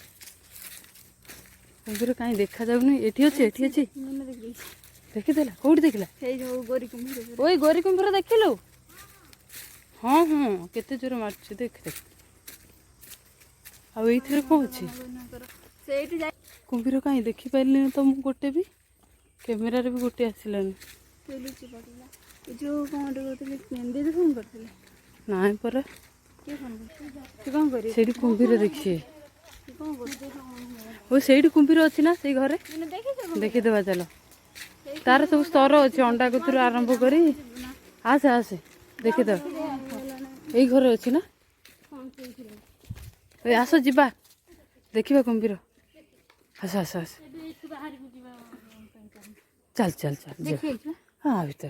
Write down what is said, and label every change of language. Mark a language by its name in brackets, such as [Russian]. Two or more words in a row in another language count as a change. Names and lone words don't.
[Odia] କୁମ୍ଭୀର କହିଁ ଦେଖା ଯାଉନି ଏଠି ଅଛେ ଦେଖିଦେଲା କଉଟି ଦେଖଲା ଓଇ ଗୋରୀ କୁମ୍ଭୀର ଦେଖିଲୁ ହଁ ହଁ କେତେ ଜୋର ମାରଛ ଦେଖ ଦେଖ ଆ ଏଥରେ କଉଣ ଅଛି କୁମ୍ଭୀର କହିଁ ଦେଖି ପାଇଲିନି ତ ମୁ ଗୋଟେ ଭି କ୍ୟାମେରା ରେ ଭି ଗୋଟେ ଆସିଲାନି ଲୁଚି ପଡ଼ିଲା ଯେଉଁ କ'ଣ କରୁଥିଲେ ଦିଦି ଫୋନ୍ କରିଥିଲେ ନାଇଁ ପରା କିଏ ଫୋନ୍ କରିଥିଲେ ତୁ କ'ଣ କରିବୁ ସେଇଠି କୁମ୍ଭୀର ଦେଖିଛି ତୁ କ'ଣ କରୁଛୁ ଓ ସେଇଠି କୁମ୍ଭୀର ଅଛି ନା ସେଇ ଘରେ ଦେଖିଛ ଦେଖିଦେବା ଚାଲ ତାର ସବୁ ସ୍ତର ଅଛି ଅଣ୍ଡା କତିରୁ ଆରମ୍ଭ କରି ଆସେ ଆସେ ଦେଖିଦେବା ଏଇ ଘରେ ଅଛି ନା ଏ ଆସ ଯିବା ଦେଖିବା କୁମ୍ଭୀର ଆସ ଆସ ଆସ ଚାଲ ଚାଲ ଚାଲ ଯିବା ହଁ ଭିତରେ